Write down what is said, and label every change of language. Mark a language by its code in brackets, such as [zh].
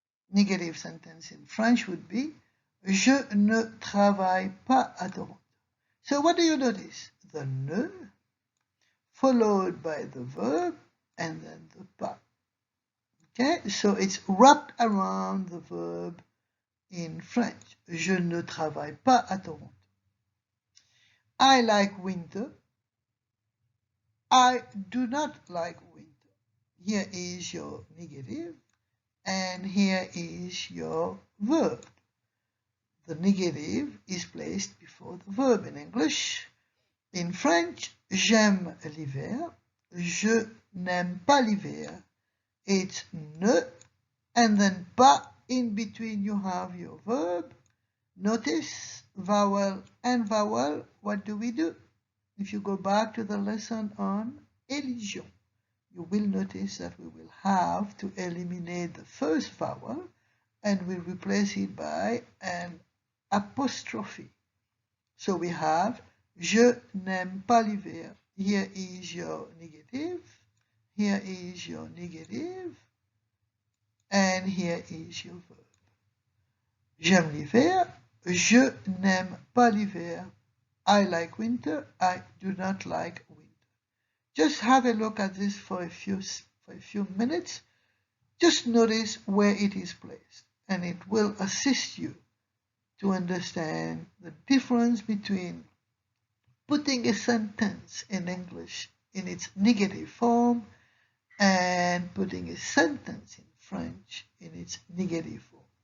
[en] Negative sentence in French would be [fr] Je ne travaille pas à Toronto. [en] So what do you notice? The ne followed by the verb and then the pas. Okay, so it's wrapped around the verb in French. [fr] Je ne travaille pas à Toronto. [en] I like winter. I do not like winter. Here is your negative, and here is your verb. The negative is placed before the verb in English. In French, [fr] j'aime l'hiver. Je n'aime pas l'hiver. [en] It's ne, and then pas. In between you have your verb. Notice vowel and vowel. What do we do? If you go back to the lesson on elision, you will notice that we will have to eliminate the first vowel and we'll replace it by an apostrophe. So we have [fr] Je n'aime pas l'hiver. [en] Here is your negative, Here is your negative, and here is your verb. [fr] J'aime l'hiver, je n'aime pas l'hiver. [en] I like winter, I do not like winter. Just have a look at this for a few minutes. Just notice where it is placed, and it will assist you to understand the difference between putting a sentence in English in its negative form and putting a sentence in French in its negative form.